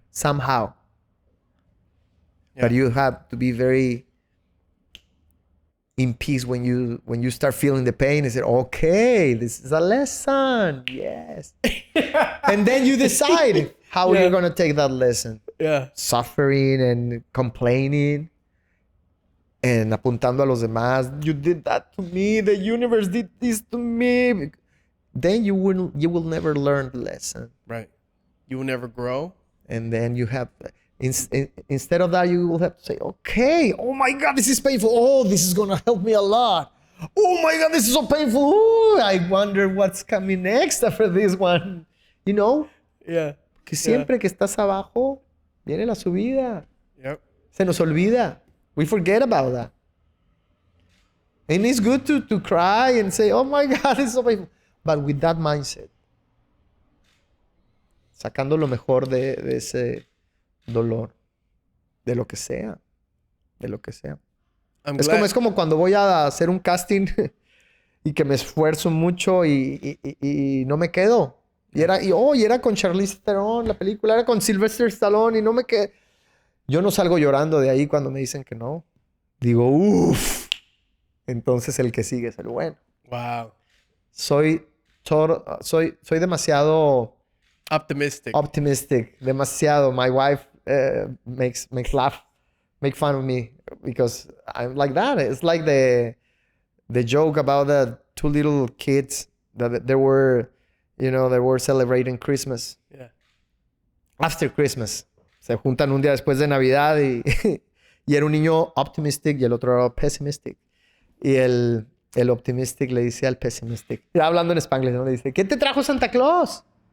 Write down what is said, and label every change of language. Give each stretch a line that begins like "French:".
English: somehow. Yeah. But you have to be very in peace when you start feeling the pain. Is it okay? This is a lesson. Yes. And then you decide how Yeah. you're gonna take that lesson. Yeah. Suffering and complaining and
Spanish: apuntando a los demás.
English: You did that to me. The universe did this to me. Then you will never learn the lesson. Right. You will never grow. And then you have, instead of that, you will have to say, okay, oh my God, this is painful. Oh, this is going to help me a lot. Oh my God, this is so painful. Ooh, I wonder what's coming next after this one. You know? Yeah.
Spanish: Que siempre que estás abajo, viene la subida.
English: Yep.
Spanish: Se nos olvida.
English: We forget about that. And it's good to cry and say, oh my God, it's so painful. But with that mindset,
Spanish: sacando lo mejor de ese dolor, de lo que sea, de lo que sea. Es como cuando voy a hacer un casting y que me esfuerzo mucho y no me quedo. Y era con Charlize Theron, la película era con Sylvester Stallone y no me quedé. Yo no salgo llorando de ahí cuando me dicen que no. Digo, uff. Entonces el que sigue es el bueno. Wow. Soy demasiado
English: optimistic.
Spanish: Demasiado.
English: My wife makes make fun of me because I'm like that. It's like the joke about the two little kids that they were celebrating Christmas. Yeah. After Christmas.
Spanish: Se juntan un día después de Navidad y era un niño optimistic y el otro era pessimistic. Y el optimistic le dice al pessimistic, hablando en Spanglish, ¿no? Le dice, ¿qué te trajo Santa Claus?